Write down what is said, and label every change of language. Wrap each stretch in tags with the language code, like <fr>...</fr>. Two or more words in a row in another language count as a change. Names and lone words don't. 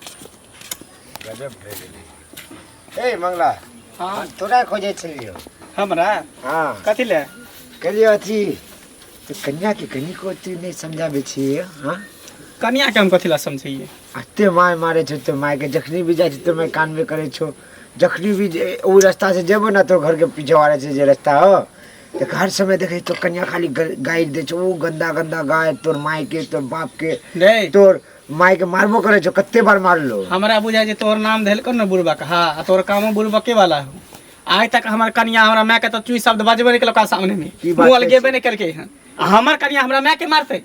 <mai>गजब भए गेलै। ए मंगला हां तोरा खोजे छलियो हमरा हां कथि ले कहलियो अथी तो कन्या के कनी को तू नहीं समझाबे छिए। हां कन्या के हम कथि ला समझिए। अते माय मारे छो तो माय के जखनी भी जाय छ तो मैं कान में करे छो जखनी भी वो रास्ता से जेबो ना तो घर के पीछे वाले से जे रास्ता हो तो हर समय देखे तो कन्या खाली गाय दे छो वो गंदा गंदा गाय तोर माई के तोर बाप के नहीं तोर माई के मारबो करे छो कत्ते बार मार लो हमरा बुझाय जे तोर नाम धेल कर न बुढ़बा का हां तोर कामो बुढ़बा के वाला हो आज तक हमार कन्या हमरा मैं के तो चुई शब्द बजबे नहीं केलका सामने में बोल गेबे नहीं करके हन हमार कन्या हमरा मैं के मारते</mai>